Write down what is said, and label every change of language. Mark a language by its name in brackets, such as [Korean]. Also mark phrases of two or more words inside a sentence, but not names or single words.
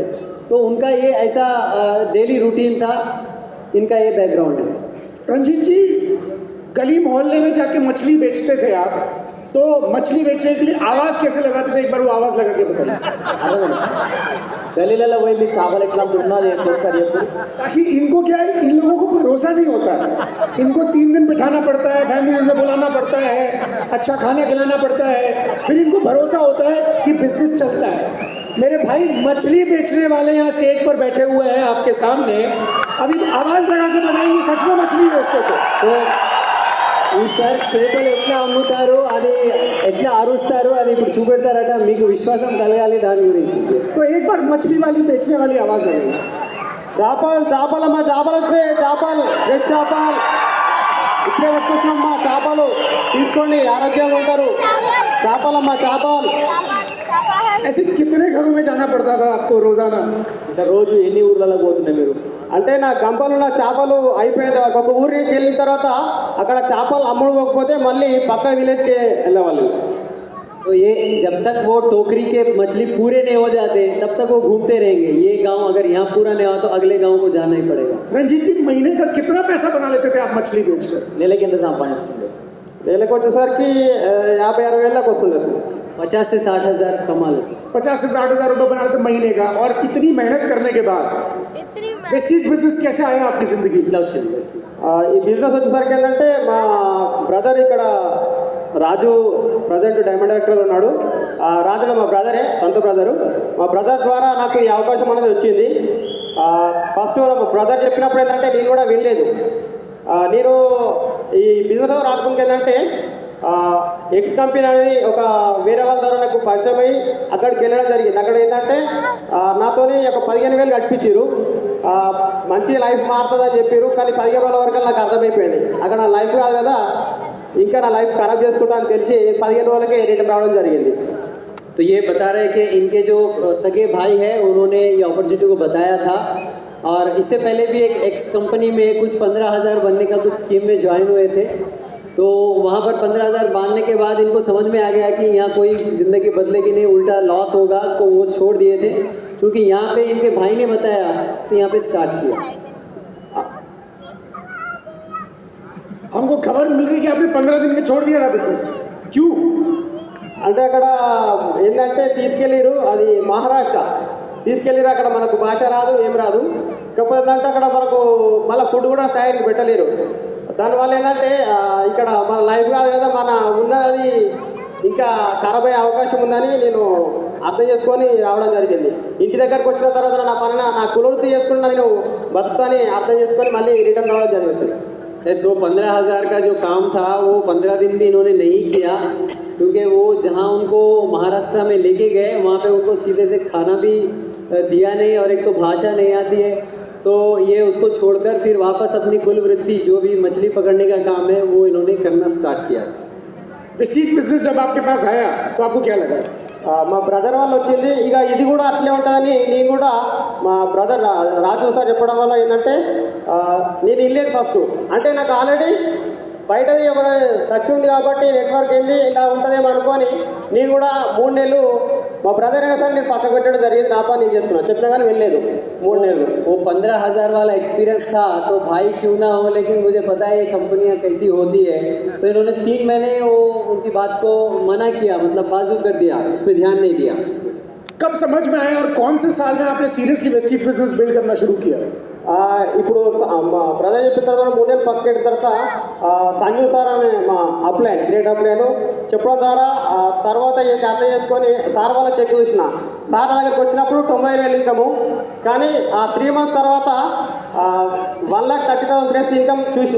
[Hindi] तो उनका ये ऐसा [English] daily routine [Hindi] था. इनका ये बैकग्राउंड है. रंजीत जी, गली मोहल्ले में जाके मछली बेचते थे आप, तो मछली बेचने के लिए आवाज़ कैसे लगाते थे? एक बार वो आवाज़ लगा के बताइए. गलीला वही भी चावल इतना दुन्ना [Telugu] ఒకసారి చెప్పు. [Hindi] ताकि इनको क्या है, इन लोगों को भरोसा नहीं होता है. इनको 3 दिन बिठाना पड़ता है, फैमिली में बुलाना पड़ता है, अच्छा खाना खिलाना पड़ता है, फिर इनको भरोसा होता है कि बिजनेस चलता है. मेरे भाई मछली बेचने वाले यहाँ स्टेज पर बैठे हुए हैं आपके सामने. अभी आवाज़ लगा के बताएंगे सच में मछली बेचते थे. [Telugu] సో ఈ సార్ చేపలు ఎట్లా అమ్ముతారు, అది ఎట్లా అరుస్తారు, అది ఇప్పుడు చూపెడతారట. మీకు విశ్వాసం కలగాలి దాని గురించి. [Hindi] तो एक बार मछली वाली बेचने वाली आवाज़ लगाइए. [Telugu] చేపలమ్మా, చేపలు వచ్చినాయి, చేపలు ఫ్రెష్ చేపలు ఇప్పుడే పట్టుకొచ్చినమ్మా. చేపలు తీసుకోండి, ఆరోగ్యంగా ఉంటారు. చేపలమ్మా, చేపలు. [Hindi] ऐसे कितने घरों में जाना पड़ता था आपको रोजाना? [Telugu] ఇట్లా రోజు ఎన్ని ఊర్లలో పోతున్నాయి మీరు? అంటే నా గంపలు ఉన్న చేపలు అయిపోయింది. ఒక ఊరికి వెళ్ళిన తర్వాత అక్కడ చేపలు అమ్ముడుకోకపోతే మళ్ళీ పక్క విలేజ్కి వెళ్ళేవాళ్ళు. [Hindi] तो ये जब तक वो टोकरी के मछली पूरे नहीं हो जाते तब तक वो घूमते रहेंगे. ये गांव अगर यहाँ पूरा नहीं हुआ तो अगले गांव को जाना ही पड़ेगा. रंजीत जी, महीने का कितना पैसा बना लेते थे आप मछली बेचकर? [Telugu] నెలకి ఎంత సంపాదిస్తుండే? నెలకు వచ్చేసరికి 50-60 వేలకు వస్తుండే సార్. [Hindi] 50 से 60 हज़ार कमा लेते. 50 से 60 हज़ार रुपये बना लेते महीने का. और इतनी मेहनत करने के बाद वेस्टीज बिजनेस कैसे आया आपकी जिंदगी? [Telugu] ఇట్లా వచ్చింది బెస్ట్. ఈ బిజినెస్ వచ్చేసరికి ఏంటంటే మా బ్రదర్ ఇక్కడ రాజు ప్రజెంట్ [English] diamond director [Telugu] ఉన్నాడు. రాజులో మా బ్రదరే, సొంత బ్రదరు. మా బ్రదర్ ద్వారా నాకు ఈ అవకాశం అనేది వచ్చింది. ఫస్ట్ మా బ్రదర్ చెప్పినప్పుడు ఏంటంటే నేను కూడా వినలేదు. నేను ఈ బిజినెస్ రాకముందుకు ఏంటంటే [English] x company [Telugu] అనేది ఒక వేరే వాళ్ళ ద్వారా నాకు పరిచయం అయ్యి అక్కడికి వెళ్ళడం జరిగింది. అక్కడ ఏంటంటే నాతోని ఒక 15,000 కట్టించారు. మంచి లైఫ్ మారుతుందని చెప్పారు. కానీ 15 రోజుల వరకు నాకు అర్థమైపోయింది అక్కడ నా లైఫ్ కాదు కదా, ఇంకా నా లైఫ్ ఖరాబ్ చేసుకుంటా అని తెలిసి 15 రోజులకే రిటర్న్ రావడం జరిగింది. [Hindi] तो ये बता रहे कि इनके जो सगे भाई हैं उन्होंने ये अपॉर्चुनिटी को बताया था और इससे पहले भी एक [English] x company [Hindi] में कुछ 15,000 बनने का कुछ स्कीम में ज्वाइन हुए थे। तो वहाँ पर 15,000 बांधने के बाद इनको समझ में आ गया कि यहाँ कोई ज़िंदगी बदलेगी नहीं, उल्टा लॉस होगा, तो वो छोड़ दिए थे। क्योंकि यहाँ पे इनके भाई ने बताया तो यहाँ पे स्टार्ट किया। हमको खबर मिल रही कि आपने 15 दिन में छोड़ दिया था बिजनेस, क्यों? [Telugu] అంటే అక్కడ ఏంటంటే తీసుకెళ్ళిరు, అది మహారాష్ట్ర తీసుకెళ్ళిరు. అక్కడ మనకు భాష రాదు, ఏం రాదు. కాకపోతే ఏంటంటే అక్కడ మనకు మళ్ళీ ఫుడ్ కూడా టైంకి పెట్టలేరు. దానివల్ల ఏంటంటే ఇక్కడ మన లైఫ్ కాదు కదా, మన ఉన్నది ఇంకా ఖరాబ్ అయ్యే అవకాశం ఉందని నేను అర్థం చేసుకొని రావడం జరిగింది. ఇంటి దగ్గరకు వచ్చిన తర్వాత నా పని నా కులవృత్తి చేసుకుని నేను బతుకుతాని అర్థం చేసుకొని మళ్ళీ రిటర్న్ రావడం జరిగింది సార్. [Hindi] यस, वो 15,000 का जो काम था वो 15 दिन भी इन्होंने नहीं किया, क्योंकि वो जहाँ उनको महाराष्ट्र में लेके गए वहाँ पे उनको सीधे से खाना भी दिया नहीं, और एक तो भाषा नहीं आती है, तो ये उसको छोड़कर फिर वापस अपनी कुल वृत्ति जो भी मछली पकड़ने का काम है वो इन्होंने करना स्टार्ट किया था। प्रेस्टीज बिजनेस जब आपके पास आया तो आपको क्या लगा? [Telugu] మా బ్రదర్ వాళ్ళు వచ్చింది, ఇక ఇది కూడా అట్లే ఉంటుందని నేను కూడా మా బ్రదర్ రాజు సార్ చెప్పడం వల్ల ఏంటంటే నేను వెళ్ళేది ఫస్ట్. అంటే నాకు ఆల్రెడీ బయటది ఎవరు టచ్ ఉంది కాబట్టి నెట్వర్క్ వెళ్ళి ఇలా ఉంటుందేమో అనుకొని నేను కూడా 3 నెలలు మా బ్రదర్ అయినా సరే నేను పక్క పెట్టడం జరిగింది. నా పని నేను చేసుకున్నాను, చెప్పినా కానీ వెళ్ళలేదు 3 నెలలు. वो 15,000 वाला एक्सपीरियंस था तो भाई क्यों ना हो, लेकिन मुझे पता है ये कंपनियाँ कैसी होती है, तो इन्होंने 3 महीने वो उनकी बात को मना किया, मतलब बाजू कर दिया, उस पर ध्यान नहीं दिया। [Hindi] कब समझ में आया और कौन से साल में आपने सीरियसली वेस्टीज [English] business build [Hindi] करना शुरू किया? [Telugu] ఇప్పుడు మా బ్రదర్ చెప్పిన తర్వాత 3 నెలలు పక్క పెట్టిన తర్వాత సంజు సార్ అనే మా అప్లైన్ [English] great upline [Telugu] చెప్పడం ద్వారా తర్వాత ఏంటి అర్థం చేసుకొని సార్ వాళ్ళ చెక్ చూసిన. సార్ దగ్గరికి వచ్చినప్పుడు 90,000 ఇన్కము, కానీ ఆ 3 months తర్వాత 1,30,000 ప్లస్ ఇన్కమ్ చూసిన.